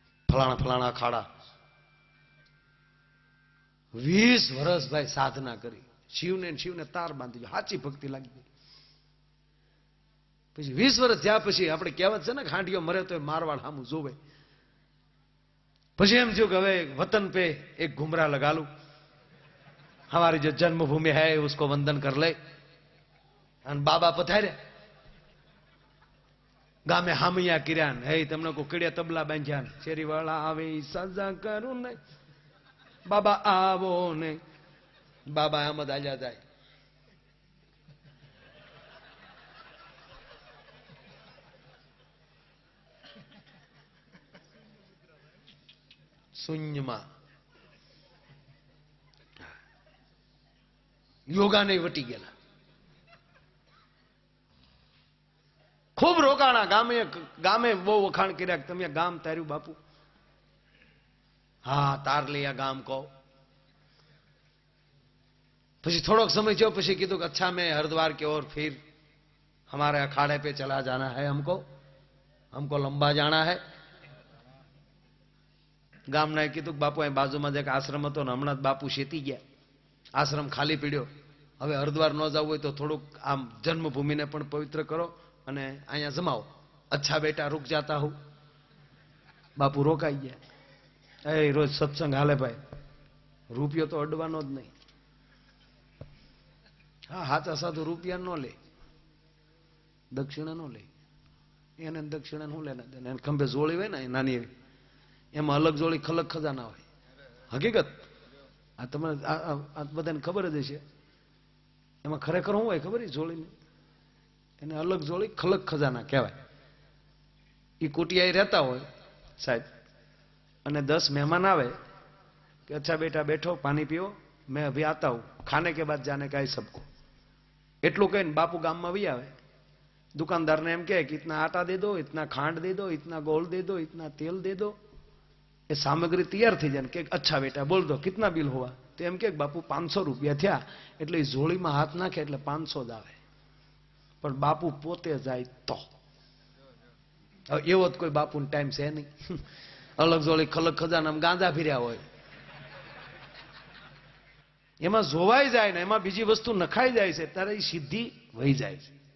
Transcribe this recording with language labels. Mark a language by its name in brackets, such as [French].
[Gujarati] ફલાણા ફલાણા અખાડા. 20 વર્ષ ભાઈ સાધના કરી, શિવને તાર બાંધી, સાચી ભક્તિ લાગી ગઈ. પછી 20 વર્ષ થયા પછી આપણે કહેવત છે ને, ખાંડિયો મરે તો મારવાડ સામું જોવે. પછી એમ થયું કે હવે વતન [Hindi] पे एक घुमरा लगा लूं, हमारी जो जन्मभूमि है उसको वंदन कर ले. [Gujarati] અને બાબા પધાર્યા, ગામે હામિયા કર્યા, હે તમને કો કીડિયા તબલા બાંધ્યા, શેરી વાળા આવે સજા કરું ને, બાબા આવો ને. બાબા આમ જ આલ્યા જાય. શૂન્યમાં યોગા નહીં વટી ગયેલા. ખૂબ રોકાણા. ગામે બહુ વખાણ કર્યા, તમે ગામ તાર્યું બાપુ? હા, તાર लिया ગામ કહો. પછી થોડોક સમય થયો પછી કીધું કે [Hindi] अच्छा मैं हरिद्वार की ओर फिर हमारे अखाड़े पे चला जाना है, हमको लंबा जाना है. [Gujarati] ગામના કીધું કે બાપુ અહીં બાજુમાં જે આશ્રમ હતો ને, હમણાં જ બાપુ શેતી ગયા, આશ્રમ ખાલી પડ્યો, હવે હરિદ્વાર ન જવું હોય તો થોડુંક આમ જન્મભૂમિને પણ પવિત્ર કરો અને અહીંયા જમાવો. [Hindi] અચ્છા બેટા રૂક જાતા હું. [Gujarati] બાપુ રોકાઈ ગયા. એ રોજ સત્સંગ હાલે ભાઈ, રૂપિયો તો અડવાનો જ નહીં. હા, હાચા સાધુ રૂપિયા ન લે, દક્ષિણા ન લે. એને દક્ષિણા શું લેના દેના? એને ખંભે જોડી હોય ને નાની એવી, એમાં અલગ જોડી ખલક ખજાના હોય. હકીકત આ તમને આ બધાને ખબર જ હશે. એમાં ખરેખર શું હોય ખબર? જોડીને એને અલગ જોડી ખલક ખજાના કહેવાય. એ કુટિયા રહેતા હોય સાહેબ, અને 10 મહેમાન આવે કે અચ્છા બેટા બેઠો, પાણી પીઓ, [Hindi] मैं अभी आता हूं, खाने के बाद जाने का है सबको. [Gujarati] એટલું કહીને બાપુ ગામમાં વી આવે. દુકાનદારને એમ કહે કે [Hindi] इतना आटा दे दो, इतना खांड दे दो, इतना गोल दे दो, इतना तेल दे दो. [Gujarati] એ સામગ્રી તૈયાર થઈ જાય કે [Hindi] અચ્છા બેટા બોલ દો કિતના બિલ हुआ. [Gujarati] તો એમ કે બાપુ 500 રૂપિયા થયા. એટલે એ જોડીમાં હાથ નાખે એટલે 500 જ આવે. પણ બાપુ પોતે જાય તો એવો જ કોઈ બાપુનો ટાઈમ છે નહીં. અલગ જોડી ખલક ખજાના ગાંજા ફર્યા હોય, એમાં જોવાઈ જાય ને એમાં બીજી વસ્તુ નખાઈ જાય છે, ત્યારે એ સિદ્ધિ વહી જાય છે.